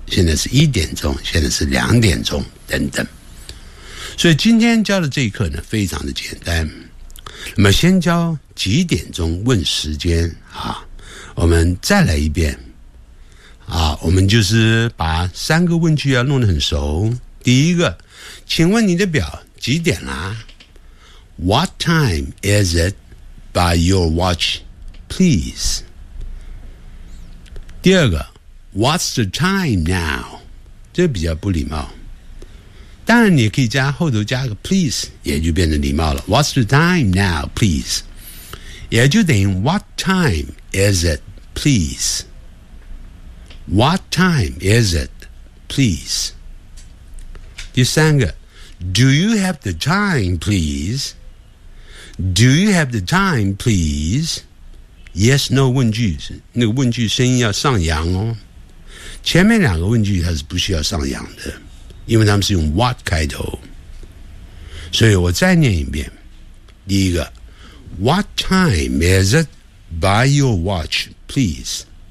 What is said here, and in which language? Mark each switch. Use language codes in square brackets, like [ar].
[zh] 现在是一点钟，现在是两点钟等等。所以今天教的这一课呢非常的简单。那么先教几点钟问时间啊，我们再来一遍啊，我们就是把三个问句要弄得很熟。第一个，请问你的表几点啦？ [en] What time is it by your watch, please? [zh] 第二个 What's the time now? 这比较不礼貌。当然你可以加后头加个 please, 也就变成礼貌了。 [en] What's the time now, please? 也就等于 What time is it, please? What time is it, please? 第三个 Do you have the time, please? Do you have the time, please? Yes, no 问句，那个问句声音要上扬哦。 [zh] 前面两个问句它是不需要上扬的，因为他们是用 what 开头。所以我再念一遍。 [en] 第一个 ,What time is it by your watch, please?